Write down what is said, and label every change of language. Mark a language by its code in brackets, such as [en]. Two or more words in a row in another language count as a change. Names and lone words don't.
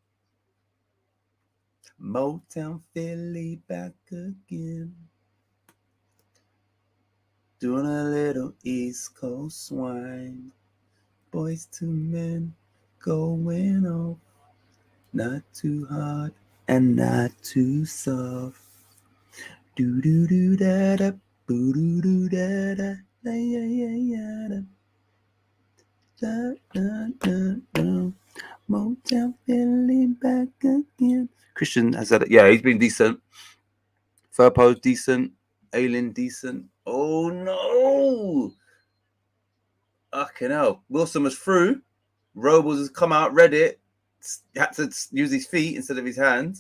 [en] Motown Philly back again. Doing a little East Coast swine. Boys to men going off. Not too hard and not too soft. Do do do da da, boo do do da da, da ya ya ya da. Da da da da. Motown Philly back again. Christian has had it. Yeah, he's been decent. Firpo's decent. Ayling decent. Oh no! Fucking hell. Wilson was through. Robles has come out, read it. Had to use his feet instead of his hands.